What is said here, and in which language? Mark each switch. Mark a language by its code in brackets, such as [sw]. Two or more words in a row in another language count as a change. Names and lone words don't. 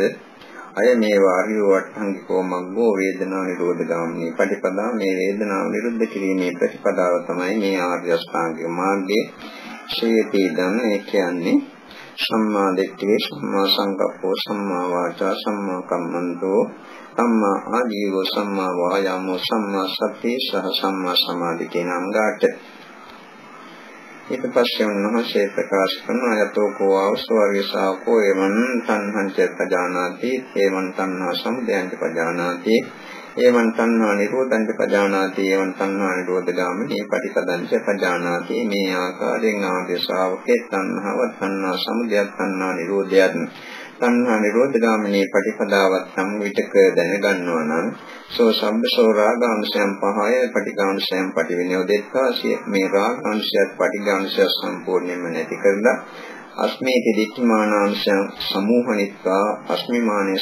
[pi] අය මේ වාරියෝ අට්ඨංගිකෝ මග්ගෝ වේදනා නිරෝධ ගාමිනී පටිපදා [si] මේ වේදනාව නිරුද්ධ කිරීමේ ප්‍රතිපදාව තමයි මේ ආර්ය අෂ්ටාංගික මාර්ගයේ ශ්‍රේයතිදම් ඒ කියන්නේ [pi] සම්මා දිට්ඨිය සම්මා සංකප්පෝ සම්මා වාචා සම්මා කම්මන්තෝ සම්මා ආජීවෝ සම්මා වායාමෝ සම්මා සති සහ සම්මා සමාධි [si] කියන අංගාට ඊට පස්සේ උන්වහන්සේ ප්‍රකාශ කරන [pi] යතෝකෝ අවසෝ අවේශාවකෝ එවං තණ්හංච පජානාති එවං තණ්හා සමුදයංච පජානාති එවං තණ්හා නිරෝධංච පජානාති එවං තණ්හා නිරෝධගාමිනී පටිපදංච පජානාති [si] මේ ආකාරයෙන් ආර්ය ශ්‍රාවකේ තණ්හාව තණ්හා සමුදයත් තණ්හා නිරෝධයත් තණ්හා නිරෝධගාමිනී පටිපදාවත් සම්විතක දැනගන්නවා නම් [pi] සෝ සම්බසෝ රාගාංශයන් පහය පටිඝාංශයන් පටිවිනෝදෙත්වා [si] මේ රාගාංශයත් පටිඝාංශයත් සම්පූර්ණයෙන්ම නැති කරලා [pi] අස්මේති දිට්ඨිමානාංශයන් සමූහනිත්වා [si] අස්මිමානයේ